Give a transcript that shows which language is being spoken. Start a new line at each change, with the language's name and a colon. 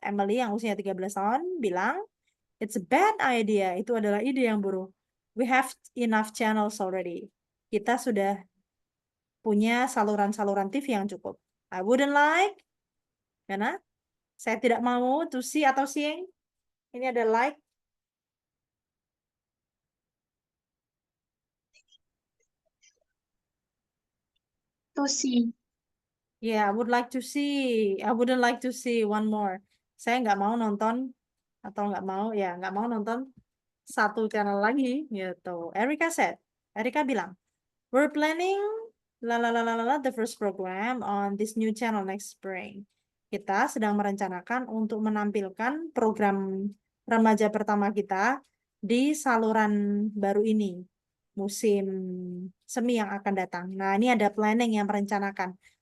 Indonesian: Emily yang usianya 13 tahun bilang,
English: it's a bad idea.
Indonesian: Itu adalah ide yang buruk.
English: We have enough channels already.
Indonesian: Kita sudah punya saluran-saluran TV yang cukup.
English: I wouldn't like,
Indonesian: karena saya tidak mau to see atau seeing. Ini ada like.
English: To see. Yeah, I would like to see. I wouldn't like to see one more.
Indonesian: Saya nggak mau nonton atau nggak mau nonton satu channel lagi gitu.
English: Erika said. Erika bilang, we're planning the first program on this new channel next spring.
Indonesian: Kita sedang merencanakan untuk menampilkan program remaja pertama kita di saluran baru ini musim semi yang akan datang. Nah, ini ada planning yang merencanakan.